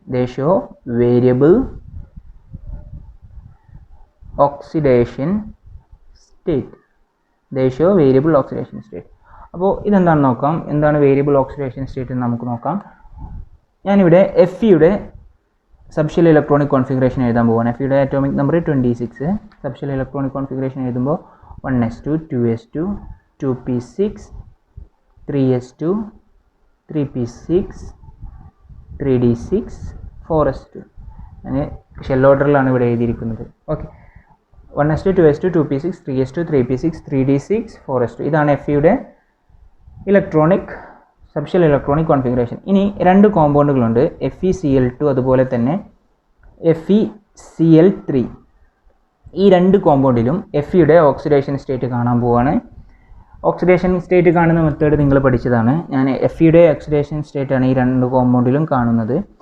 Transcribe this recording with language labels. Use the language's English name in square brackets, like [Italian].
[English] They show variable oxidation state. They show variable oxidation state. [Malayalam] അപ്പോൾ ഇതെന്താണെന്ന് നോക്കാം. എന്താണ് വേരിയബിൾ ഓക്സിഡേഷൻ സ്റ്റേറ്റ് എന്ന് നമുക്ക് നോക്കാം. ഞാനിവിടെ എഫ് സബ്ഷെൽ ഇലക്ട്രോണിക് കോൺഫിഗറേഷൻ എഴുതാൻ പോവാണ്. F atomic number 26. Subshell electronic configuration എഴുതുമ്പോൾ 1s2 2s2 2p6 3s2 3p6 3d6 4s2. ഞാൻ ഷെൽ ഓർഡറിലാണ് ഇവിടെ എഴുതിയിരിക്കുന്നത്. Okay, 1s2 2s2 2p6 3s2 3p6 3d6 4s2. ഇതാണ് F electronic subshell electronic configuration. ഇനി രണ്ട് കോമ്പൗണ്ടുകളുണ്ട്, FeCl2 അതുപോലെ തന്നെ FeCl3. ഈ രണ്ട് കോമ്പൗണ്ടിലും എഫിയുടെ ഓക്സിഡേഷൻ സ്റ്റേറ്റ് കാണാൻ പോവുകയാണ്. ഓക്സിഡേഷൻ സ്റ്റേറ്റ് കാണുന്ന മെത്തേഡ് നിങ്ങൾ പഠിച്ചതാണ്. ഞാൻ എഫിയുടെ ഓക്സിഡേഷൻ സ്റ്റേറ്റാണ് ഈ രണ്ട് കോമ്പൗണ്ടിലും കാണുന്നത്.